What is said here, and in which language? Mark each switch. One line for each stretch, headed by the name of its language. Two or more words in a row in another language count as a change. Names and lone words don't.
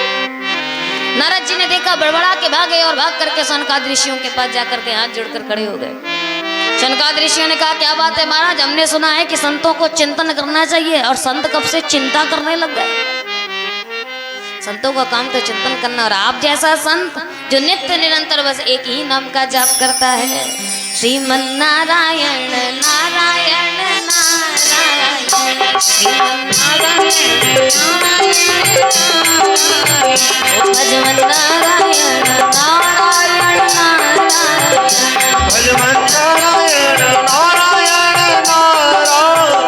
Hindi: नारद जी ने देखा, बड़बड़ा के भागे और भाग करके शौनकादि ऋषियों के पास जाकर के हाथ जोड़कर खड़े हो गए। सनकादिक ऋषियों ने कहा क्या बात है महाराज, हमने सुना है कि संतों को चिंतन करना चाहिए और संत कब से चिंता करने लग गए। संतों का काम तो चिंतन करना, और आप जैसा संत जो नित्य निरंतर बस एक ही नाम का जाप करता है, श्रीमन नारायण नारायण नारायण श्रीमन नारायण भजमन नारायण नारायण नारायण भजमन नारायण नारायण नारायण